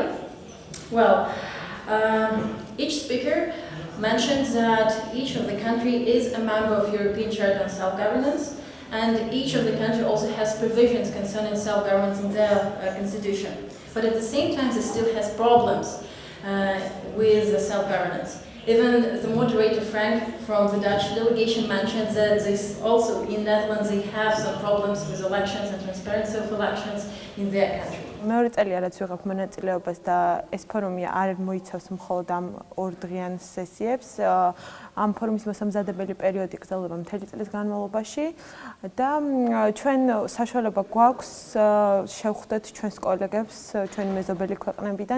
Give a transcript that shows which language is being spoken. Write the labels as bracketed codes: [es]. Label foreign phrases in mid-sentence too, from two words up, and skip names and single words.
[en] Well, each speaker mentioned that each of the country is a member of European Charter on Self-Governance, and each of the country also has provisions concerning self-governance in their constitution. But at the same time, it still has problems with the self-governance. Even the moderator Frank from the Dutch delegation mentioned that this also in Netherlands they have some problems with elections and transparency of elections in their country. [ka] მეორე წელია რაც ვიღებ მონაწილეობას და ეს ფორუმი არ მოიცავს მხოლოდ ამ ორდღიან სესიებს. ამ ფორუმის მოსამზადებელი პერიოდი გრძელდება მთელი წლის განმავლობაში და ჩვენ საშუალება გვაქვს შევხვდეთ ჩვენს კოლეგებს ჩვენი მეზობელი ქვეყნებიდან.